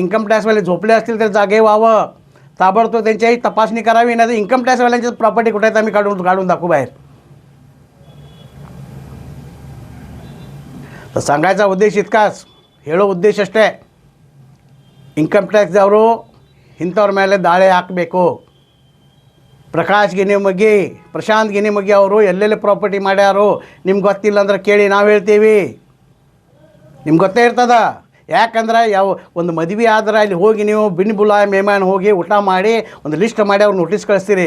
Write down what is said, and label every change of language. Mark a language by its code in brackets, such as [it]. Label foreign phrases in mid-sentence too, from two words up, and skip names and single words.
[mr] इन्कम टॅक्सवाले झोपले असतील तर जागे व्हावं, ताबडतोब त्यांच्याही तपासणी करावी. नाही तर इन्कम टॅक्सवाल्यांची प्रॉपर्टी कुठे आहेत आम्ही काढून दाखवू बाहेर. तर सांगायचा उद्देश इतकाच, [kn] ಹೇಳೋ ಉದ್ದೇಶ ಅಷ್ಟೇ. इन्कम ಟ್ಯಾಕ್ಸ್ದವರು ಇಂಥವ್ರ ಮೇಲೆ ದಾಳಿ ಹಾಕಬೇಕು. ಪ್ರಕಾಶ್ ಗಿನಿಮಗಿ, ಪ್ರಶಾಂತ್ ಗಿನಿಮಗಿ ಅವರು ಎಲ್ಲೆಲ್ಲಿ ಪ್ರಾಪರ್ಟಿ ಮಾಡ್ಯಾರೋ ನಿಮ್ಗೆ ಗೊತ್ತಿಲ್ಲ ಅಂದ್ರೆ ಕೇಳಿ, ನಾವು ಹೇಳ್ತೀವಿ. ನಿಮ್ಗೆ ಗೊತ್ತೇ ಇರ್ತದ. ಯಾಕಂದ್ರೆ ಒಂದು ಮದುವೆ ಆದ್ರೆ ಅಲ್ಲಿ ಹೋಗಿ ನೀವು [hi] बिन बुलाए मेहमान [kn] ಹೋಗಿ ಊಟ ಮಾಡಿ ಒಂದು ಲಿಸ್ಟ್ ಮಾಡಿ ಅವ್ರು ನೋಟಿಸ್ ಕಳಿಸ್ತೀರಿ.